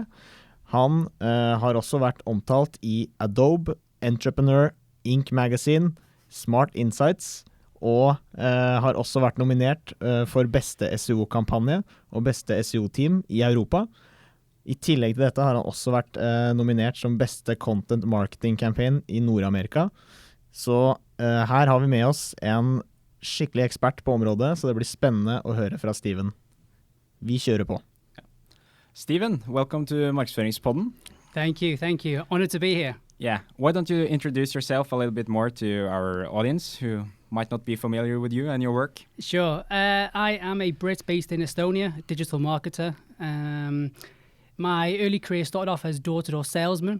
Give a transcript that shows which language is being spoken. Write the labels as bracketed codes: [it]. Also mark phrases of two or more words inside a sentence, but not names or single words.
[no] Han har også vært omtalt i Adobe, Entrepreneur, Inc. Magazine, Smart Insights, og har også vært nominert for beste SEO-kampanje og beste SEO-team i Europa. I tillegg til dette har han også vært nominert som beste [en] content marketing campaign [no] i Nord-Amerika. Så her har vi med oss en skikkelig ekspert på området, så det blir spennende å høre fra Steven. Vi kjører på. Steven, [en] welcome to Markedsføringspodden. Thank you. Honored to be here. Yeah, why don't you introduce yourself a little bit more to our audience who might not be familiar with you and your work? Sure. I am a Brit based in Estonia, a digital marketer. My early career started off as door-to-door salesman.